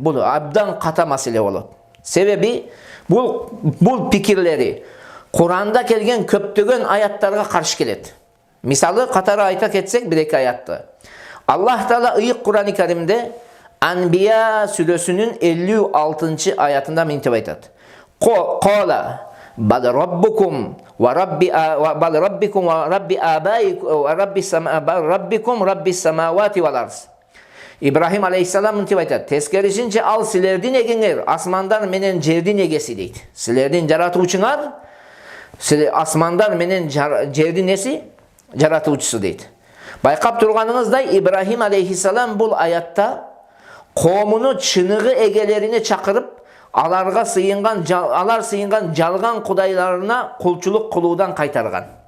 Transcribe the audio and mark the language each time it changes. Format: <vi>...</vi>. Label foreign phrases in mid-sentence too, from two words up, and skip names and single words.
<ky>Бул абдан ката маселе болот. Себеби бул пикирлери Куранда келген көптөгөн аяттарга каршы келет. Мисалы катары айта кетсек, 1-2 аятты. Аллах Таала ыйык Кур'ан-ы Каримде Анбия сүрөсүнүн 56-чы аятында мынтип айтат.</ky> <ar>قال بل ربكم ورب السماوات والأرض.</ar> <ky>Ибрахим алейхиссалам мынтип айтат. Тескерисинче ал силердин эгеңер, асмандар менен жердин эгеси дейт. Силердин жаратуучуңар, асмандар менен жердин эси жаратуучусу дейт. Байкап турганыңыздай, Ибрахим алейхиссалам бул аятта коомуну чыныгы эгелерине чакырып, алар сыйынган жалган кудайларына кулчулук кылуудан кайтарган.</ky>